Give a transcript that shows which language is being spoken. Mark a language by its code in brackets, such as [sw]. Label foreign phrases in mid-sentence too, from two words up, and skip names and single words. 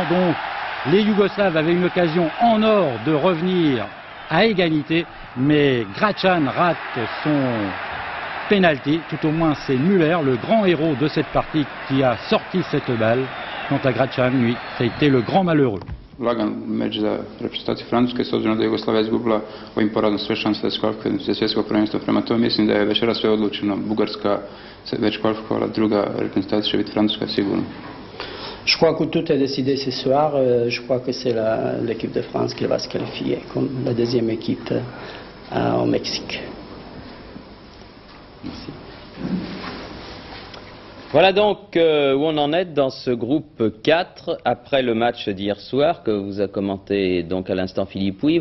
[fr] Donc, les Yougoslaves avaient une occasion en or de revenir à égalité, mais Gračan rate son penalty. Tout au moins, c'est Müller, le grand héros de cette partie, qui a sorti cette balle. Quant à Gračan, lui, ça a été le grand malheureux. [sr] Lagan meč za reprezentaciju Francuske, s obzirom da je Jugoslavija izgubila ovim porazom sve šanse za svjetsko prvenstvo. Prema tome mislim da je večeras sve odlučeno. Bugarska se već kvalifikovala, druga reprezentacija će biti Francuska sigurno. [fr] Je crois que tout est décidé ce soir. Je crois que c'est l'équipe de France qui va se qualifier comme la deuxième équipe au Mexique. Merci. Voilà donc où on en est dans ce groupe 4 après le match d'hier soir que vous a commenté donc à l'instant Philippe Pouy.